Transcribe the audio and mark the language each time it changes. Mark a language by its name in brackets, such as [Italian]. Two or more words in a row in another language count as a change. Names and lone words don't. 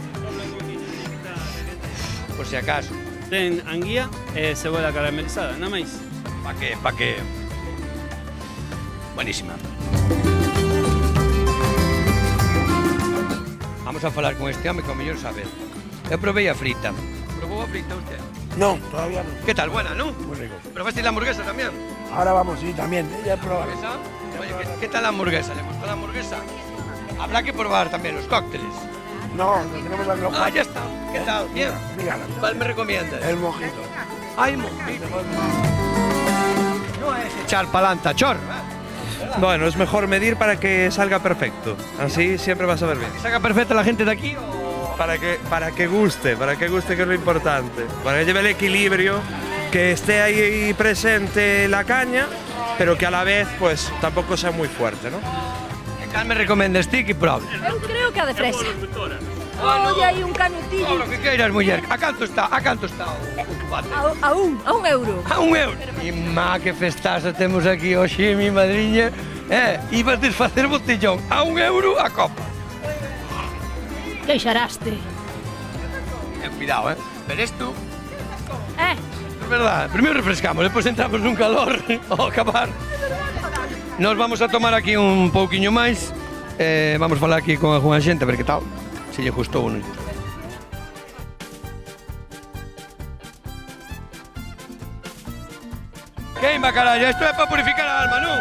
[Spanish] Por si acaso. [Galician] Ten anguía e cebola caramelizada, nada máis. [Spanish] Pa que... Buenísima. [Galician] Vamos a falar con este home que ao mellor sabe. Eu probei a frita. Probou a frita usted? [Spanish] No, todavía no. ¿Qué tal? ¿Buena, no? Muy rico. ¿Probaste la hamburguesa también? Ahora vamos, sí, también. Ya he probado. Oye, ¿qué tal la hamburguesa? ¿Le gustó la hamburguesa? Habrá que probar también los cócteles. No, tenemos la global. Ah, ya está. ¿Qué tal? Bien. Dígalo. ¿Cuál me recomiendas? El mojito. Ay, mojito. No es echar pa'lanta, chor. Bueno, es mejor medir para que salga perfecto. Así siempre vas a ver bien. ¿Que salga perfecta la gente de aquí o...? Para que guste, que es lo importante. Para que lleve el equilibrio, que esté ahí presente la caña, pero que a la vez pues tampoco sea muy fuerte, ¿no? [Galician] ¿Qué me recomendas ti que probe? Eu creo que a de fresa. Oye, hai un canutillo. [Spanish] Todo lo que [Galician] queiras, muller. A canto está o cubate? A un euro. A un euro. E má que festaza temos aquí hoxe, mi madriña. Ibas desfacer botellón a 1 euro a copa. queixaraste. [Spanish] Cuidado, pero esto... Es verdad, primero refrescamos, después entramos [Galician] nun calor ao acabar. [Spanish] Nos vamos a tomar aquí [Galician] un pouquiño máis. Vamos falar aquí con algunha xente, a ver que tal. Se lle gustou ou non. Queima, carallo, isto é para purificar a alma, non?